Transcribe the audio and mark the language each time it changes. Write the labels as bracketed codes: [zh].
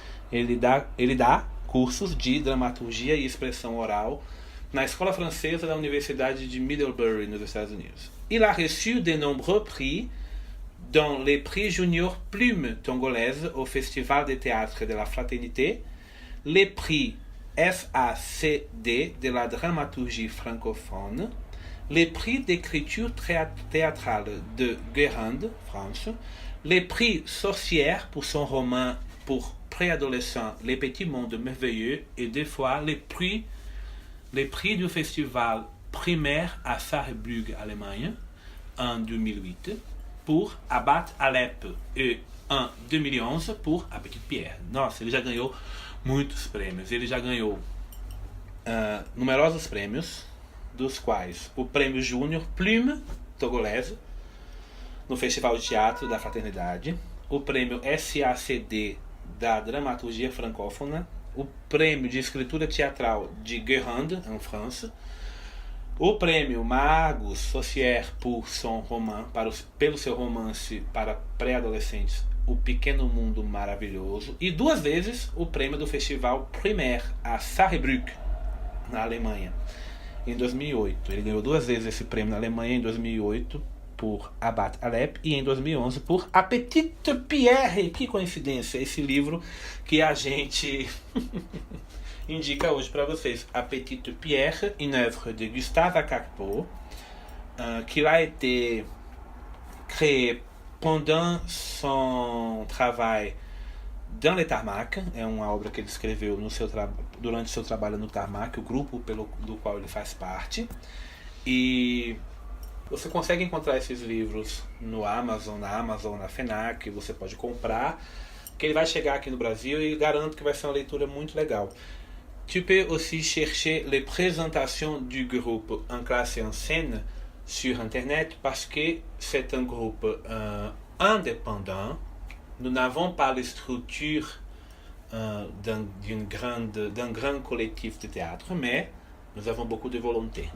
[pt] Ele dá cursos de dramaturgia e expressão oral na escola francesa da Universidade de Middlebury, nos Estados Unidos. [fr] Il a reçu de nombreux prix, dont les prix Junior Plume Tongolaise au Festival de Théâtre de la Fraternité, les prix SACD de la dramaturgie francophone, les prix d'écriture théâtrale de Guérande, France, les prix Sorcière pour son roman pour préadolescents Les Petits Mondes Merveilleux et deux fois les prix du festival primaire à Saarbrück, Allemagne, en 2008, pour Abat Alep, [pt] e em 2011 por [fr] A Petite Pierre. [pt] Nossa, ele já ganhou muitos prêmios. Ele já ganhou numerosos prêmios, dos quais o prêmio Júnior Plume Togolese, no Festival de Teatro da Fraternidade, o prêmio SACD da Dramaturgia Francófona, o prêmio de Escritura Teatral de Guérande, em França, o prêmio Magus Socière [fr] pour son roman, [pt] pelo seu romance para pré-adolescentes, O Pequeno Mundo Maravilhoso, e 2 vezes o prêmio do Festival Primaire a Saarbrück, na Alemanha, em 2008. Ele ganhou 2 vezes esse prêmio na Alemanha, em 2008 por Abat Alep e em 2011 por A Petite Pierre. Que coincidência, esse livro que a gente indica hoje para vocês. [fr] A Petite Pierre, une œuvre de Gustave Kakpo, qui a été créée pendant son travail dans le Tarmac. [pt] É uma obra que ele escreveu durante seu trabalho no Tarmac, o grupo do qual ele faz parte. E você consegue encontrar esses livros no Amazon, na FENAC, você pode comprar, que ele vai chegar aqui no Brasil e garanto que vai ser uma leitura muito legal. [fr] Tu peux aussi chercher les présentations du groupe En Classe et en Scène sur Internet parce que c'est un groupe indépendant. Nous n'avons pas les structures d'un grand collectif de théâtre, mais nous avons beaucoup de volonté.